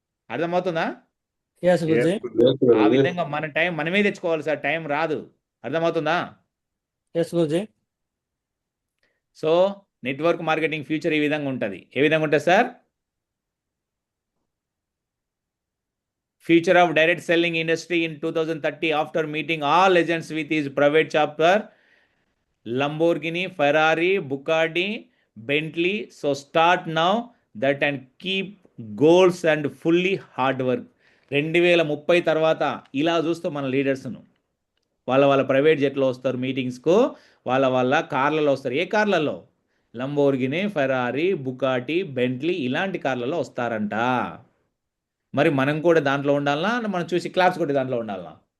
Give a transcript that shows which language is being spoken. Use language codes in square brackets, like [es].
[te] అర్థమవుతుందా? ఎస్ గురుజీ ఆ విధంగా మన టైం మనమే తెచ్చుకోవాలి సార్, టైం రాదు. అర్థమవుతుందా? Yes Guruji so network marketing future ఈ విధంగా ఉంటుంది. ఏ విధంగా ఉంటుంది sir? [en] Future of direct selling industry in 2030 after meeting all legends with his private chapter, Lamborghini, Ferrari, Bugatti, Bentley. So start now that and keep goals and fully hard work. [te] 2030 తర్వాత ఇలా చూస్తాం మన లీడర్స్ను. వాళ్ళ ప్రైవేట్ జెట్లో వస్తారు మీటింగ్స్కు, వాళ్ళ కార్లలో వస్తారు. ఏ కార్లలో? లంబోర్గిని, ఫెరారీ, బుకాటి, బెంట్లీ ఇలాంటి కార్లలో వస్తారంట. మరి మనం కూడా దాంట్లో ఉండాలనా? మనం చూసి క్లాప్స్ కొట్టి దాంట్లో ఉండాలనా?